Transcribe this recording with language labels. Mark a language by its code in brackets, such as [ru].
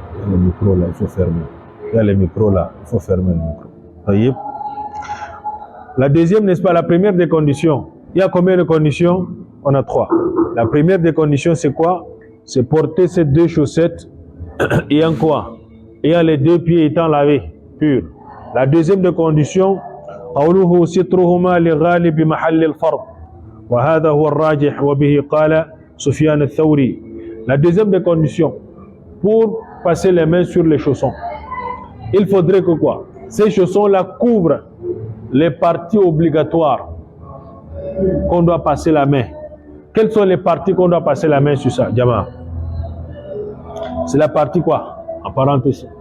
[fr] Le micro là, il faut fermer. Il y a le micro là, il faut fermer le micro. Taïb. La deuxième, n'est-ce pas, la première des conditions. Il y a combien de conditions? On a 3. La première des conditions, c'est quoi? C'est porter ces deux chaussettes ayant quoi? Ayant les deux pieds étant lavés, purs. La deuxième des conditions, [ar] قوله سترهما لغالب محل الفرض وهذا هو الراجح وبه قال سفيان الثوري. [fr] La deuxième des conditions, pour passer les mains sur les chaussons, il faudrait que quoi? Ces chaussons-là couvrent les parties obligatoires qu'on doit passer la main. Quelles sont les parties qu'on doit passer la main sur ça, Jama? C'est la partie quoi? En parenthèse.